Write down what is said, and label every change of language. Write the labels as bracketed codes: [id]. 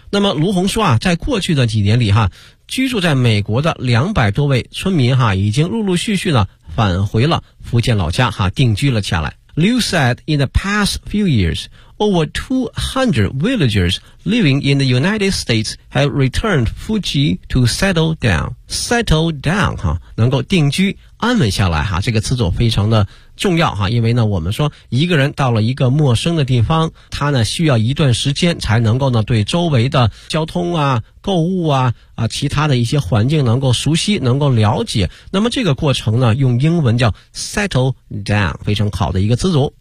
[zh] 那么卢洪说啊，在过去的几年里哈，居住在美国的200多位村民哈，已经陆陆续续呢返回了福建老家哈，定居了下来。 [en] Liu said in the past few years, over 200 villagers living in the United States have returned Fuji to settle down. Settle down [zh] 哈，能够定居安稳下来哈，这个词组非常的。重要哈，因为呢我们说一个人到了一个陌生的地方，他呢需要一段时间才能够呢对周围的交通啊、购物啊、其他的一些环境能够熟悉，能够了解，那么这个过程呢用英文叫 [en] settle down， [zh] 非常好的一个词组。